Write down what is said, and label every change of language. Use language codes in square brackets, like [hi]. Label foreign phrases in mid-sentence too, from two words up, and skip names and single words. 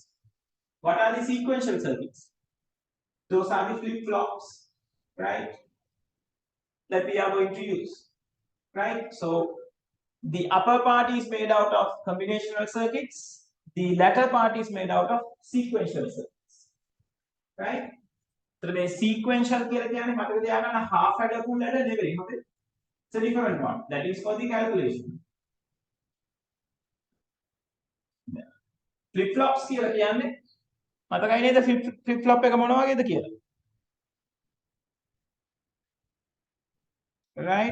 [en] What are the sequential circuits? Those are the flip-flops, right? That we are going to use, right? So The upper part is made out of combinational circuits. The latter part is made out of sequential circuits. Right? So the sequential [si] කියලා කියන්නේ මතක තියාගන්න [en] half adder full adder [si] නෙවෙයි. හරිද? [en] It's a different one. That is for the calculation. Flip flops [si] කියලා කියන්නේ මතකයි නේද [en] flip flop [si] එක මොන වගේද කියලා? [en] Right?